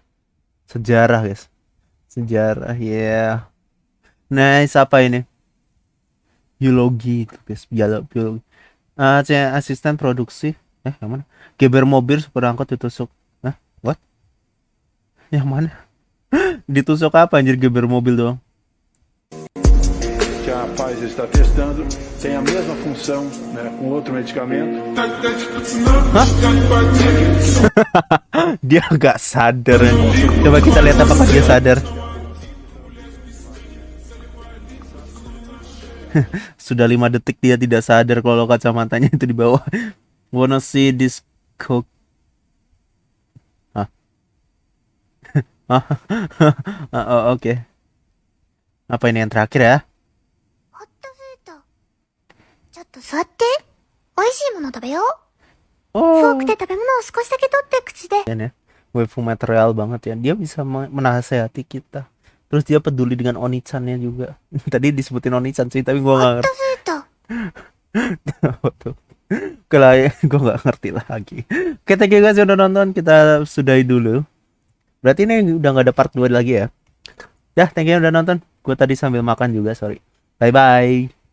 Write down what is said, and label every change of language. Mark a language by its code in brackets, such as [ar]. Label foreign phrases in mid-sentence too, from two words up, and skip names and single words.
[id] Sejarah guys. Sejarah ya. Nice, apa ini? Biologi itu guys. Biologi. Asisten produksi. Yang mana? Geber mobil super angkot ditusuk. What? Yang mana? Ditusuk apa anjir, geber mobil doang? [pt] Que a Pfizer está testando tem a mesma função, né, com outro medicamento. [id] Dia nggak sadar. Coba kita lihat apakah dia sadar. Sudah 5 detik dia tidak sadar kalau kacamatanya itu di bawah. [en] Wanna see this cook? [id] Oke. Apa ini yang terakhir ya? [ja] ホットフード。ちょっと座って。美味しいもの食べよう。フォー Oh, クで食べ物を少しだけ取って口で。 [id] ya. [en] Waifu material [id] banget ya. Dia bisa menasehati kita. Terus dia peduli dengan Oni-channya juga. Tadi disebutin Oni-chan sih, tapi gua nggak [ja] ホットフード。 [id] ngerti. Kalau gue nggak ngerti lagi. Oke, [en] thank you guys [id] yang udah nonton. Kita sudahi dulu. Berarti ini udah nggak ada part 2 lagi ya. Ya, [en] thank you [id] yang udah nonton. Gue tadi sambil makan juga, sorry. [en] Bye bye.